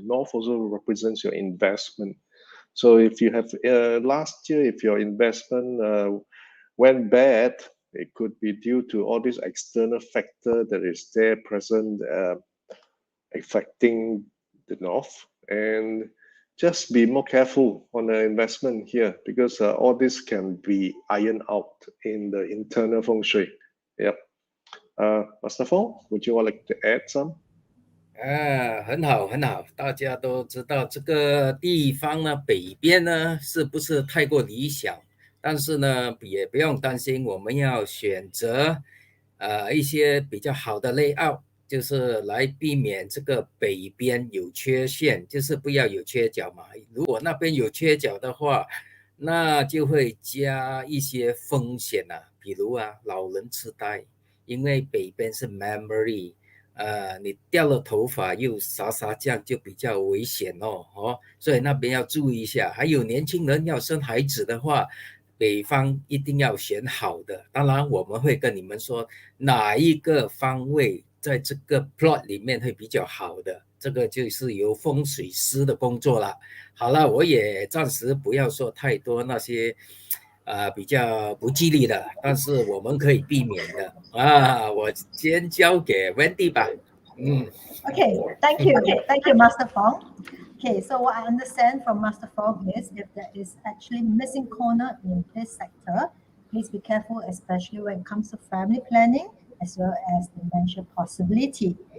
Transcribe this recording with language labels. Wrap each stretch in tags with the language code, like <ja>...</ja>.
<en>North also represents your investment. So if you have last year, if your investment went bad, it could be due to all these external factor that is there present affecting the north. And just be more careful on the investment here because all this can be ironed out in the internal feng shui. Yep. Master Feng, would you like to add some?</en> <zh>很好，很好。大家都知道这个地方呢，北边呢是不是太过理想？但是呢，也不用担心，我们要选择一些比较好的 layout，就是来避免这个北边有缺陷，就是不要有缺角嘛。如果那边有缺角的话，那就会加一些风险啊，比如老人痴呆，因为北边是 memory。你掉了头发又撒酱就比较危险所以那边要注意一下。还有年轻人要生孩子的话，北方一定要选好的。当然我们会跟你们说哪一个方位在这个 plot 里面会比较好的，这个就是由风水师的工作了。好了，我也暂时不要说太多那些比较不吉利的，但是我们可以避免的我先交给 Wendy 吧。</zh> <en>Okay, thank you, Master Fong. Okay, so what I understand from Master Fong is if there is actually missing corner in this sector, please be careful, especially when it comes to family planning as well as dementia possibility.</en>